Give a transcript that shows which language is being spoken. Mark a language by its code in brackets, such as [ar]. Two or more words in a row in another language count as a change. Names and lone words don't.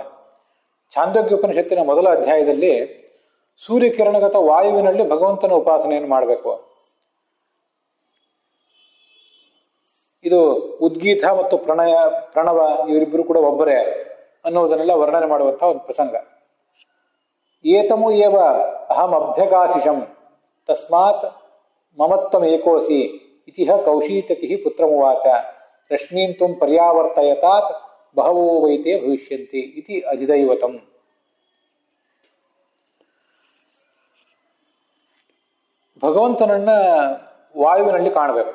[kn] ಛಾಂದೋಗ್ಯ ಉಪನಿಷತ್ತಿನ ಮೊದಲ ಅಧ್ಯಾಯದಲ್ಲಿ ಸೂರ್ಯಕಿರಣಗತ ವಾಯುವಿನಲ್ಲಿ ಭಗವಂತನ ಉಪಾಸನೆಯನ್ನು ಮಾಡಬೇಕು. ಇದು ಉದ್ಗೀತ ಮತ್ತು ಪ್ರಣವ ಇವರಿಬ್ಬರು ಕೂಡ ಒಬ್ಬರೇ ಅನ್ನುವುದನ್ನೆಲ್ಲ ವರ್ಣನೆ ಮಾಡುವಂತಹ ಒಂದು ಪ್ರಸಂಗ. [sa] ಏತಮು ಏವ ಅಹಂ ಅಭ್ಯಗಾಶಿಷಂ ತಸ್ಮಾತ್ ಮಮತ್ವಂ ಏಕೋಸಿ ಇತಿಹ ಕೌಶೀತಕಿ ಪುತ್ರಮುವಾಚ ರಶ್ಮೀನ್ ತ್ವಂ ಪರ್ಯಾವರ್ತಯತಾತ್ ಬಹವೋ ವೈತೆ ಭವಿಷ್ಯಂತಿ ಇತಿ ಅಧಿದೈವತಂ. [kn] ಭಗವಂತನನ್ನ ವಾಯುವಿನಲ್ಲಿ ಕಾಣಬೇಕು.